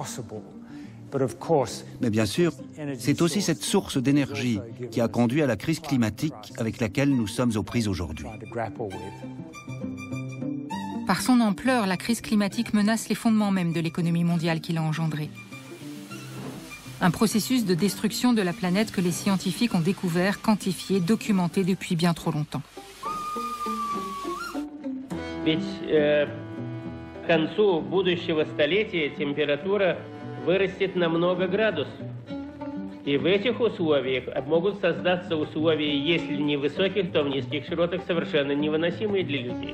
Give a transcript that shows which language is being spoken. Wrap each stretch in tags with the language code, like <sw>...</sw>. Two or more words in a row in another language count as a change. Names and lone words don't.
<fr>Mais bien sûr, c'est aussi cette source d'énergie qui a conduit à la crise climatique avec laquelle nous sommes aux prises aujourd'hui. Par son ampleur, la crise climatique menace les fondements même de l'économie mondiale qu'il a engendrée. Un processus de destruction de la planète que les scientifiques ont découvert, quantifié, documenté depuis bien trop longtemps.</fr> <ru>Вырастет на много градусов. И в этих условиях могут создаться условия, если не высоких, то в низких широтах совершенно невыносимые для людей.</ru>